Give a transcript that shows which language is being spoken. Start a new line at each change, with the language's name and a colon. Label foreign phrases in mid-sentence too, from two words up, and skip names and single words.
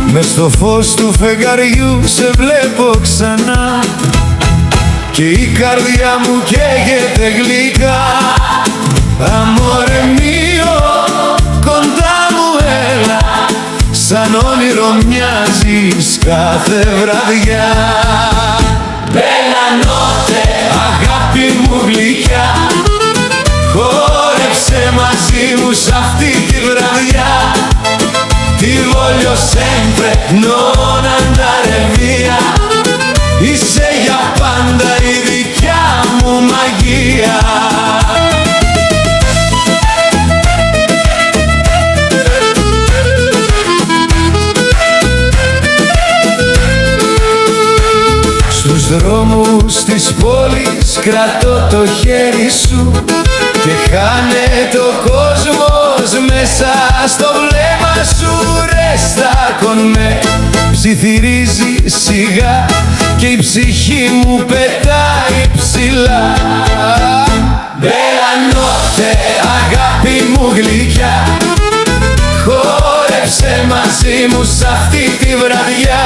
Greek: Στο φως του φεγγαριού σε βλέπω ξανά και η καρδιά μου καίγεται γλυκά.
Italian: Amore mio,
Greek: κοντά μου έλα, σαν όνειρο μοιάζεις κάθε βραδιά.
Italian: Bella notte,
Greek: αγάπη μου γλυκιά, χόρεψε μαζί μου σ' αυτή τη βραδιά.
Italian: Ti voglio sempre, non andare via,
Greek: είσαι για πάντα η δικιά μου μαγεία. Στους δρόμους της πόλης κρατώ το χέρι σου και χάνεται ο κόσμος μέσα στο βλέμμα σου.
Italian: Resta con me,
Greek: ψιθυρίζει σιγά και η ψυχή μου πετάει ψηλά.
Italian: Bella notte,
Greek: αγάπη μου γλυκιά, χόρεψε μαζί μου σ' αυτή τη βραδιά.